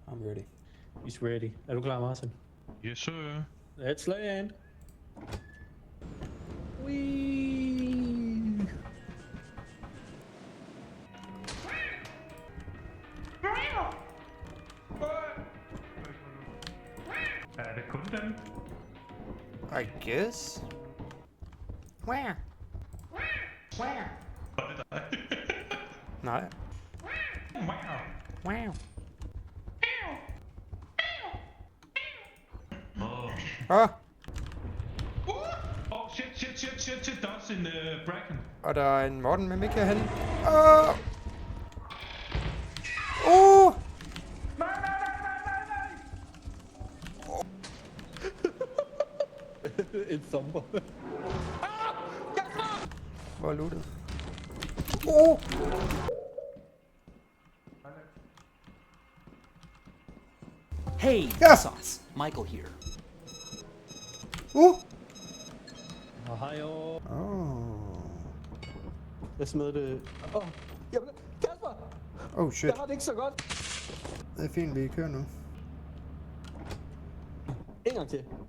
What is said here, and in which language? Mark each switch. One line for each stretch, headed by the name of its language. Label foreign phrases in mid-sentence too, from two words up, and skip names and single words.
English: I'm ready. He's ready.
Danish: Er du klar, Martin?
English: Yes, sir. Let's land. Whee!
Danish: Er det kun den?
English: I guess. Where? Where?
Danish: Var det dig? Nej. Wow. Wow. Åh. Åh, Shit. Der er også en Bracken. og der er en Morten med mig herhen. Åh! Åh! Et thumper. Hvor er lootet? Åh! Hey,
English: Yeah. sauce. Michael here.
Danish: Hej, Åh. jeg smed det. Jamen, Kasper!
English: Oh shit.
Danish: Jeg har det ikke så godt. Det er fint, vi kører nu. En gang til.